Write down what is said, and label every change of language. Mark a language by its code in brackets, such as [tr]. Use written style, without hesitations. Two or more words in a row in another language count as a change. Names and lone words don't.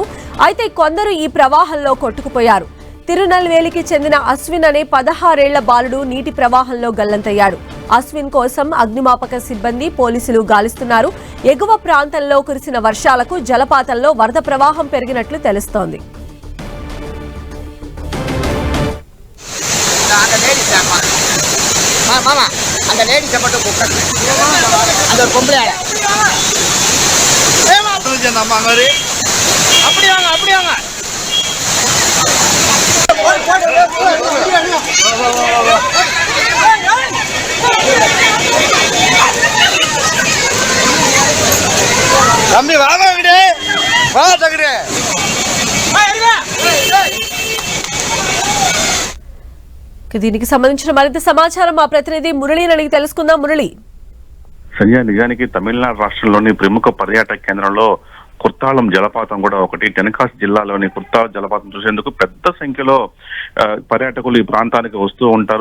[te] అయితే కొందరు ఈ ప్రవాహంలో కొట్టుకుపోయారు. తిరునల్వేలికి చెందిన అశ్విన్ అనే 16 ఏళ్ల బాలుడు నీటి ప్రవాహంలో గల్లంతయ్యాడు. అశ్విన్ కోసం అగ్నిమాపక సిబ్బంది పోలీసులు గాలిస్తున్నారు. ఎగువ ప్రాంతంలో కురిసిన వర్షాలకు జలపాతంలో వరద ప్రవాహం పెరిగినట్లు తెలుస్తోంది. [ta] மாமா அந்த லேடிஸ மட்டும் கூப்பிடுங்க. அந்த ஒரு பொம்பளை ஆள அப்படி வாங்க அப்படி வாங்க. தம்பி வாங்க விடு வா தகுடு. [te] దీనికి సంబంధించిన మరింత సమాచారం మా ప్రతినిధి మురళిని అడిగి తెలుసుకుందాం. మురళి, సంజయ్, నిజానికి తమిళనాడు రాష్ట్రంలోని ప్రముఖ పర్యాటక కేంద్రంలో కుర్తాళం జలపాతం కూడా ఒకటి. తెన్కాసి జిల్లాలోని కుర్తాళం జలపాతం చూసేందుకు పెద్ద సంఖ్యలో పర్యాటకులు ఈ ప్రాంతానికి వస్తూ ఉంటారు.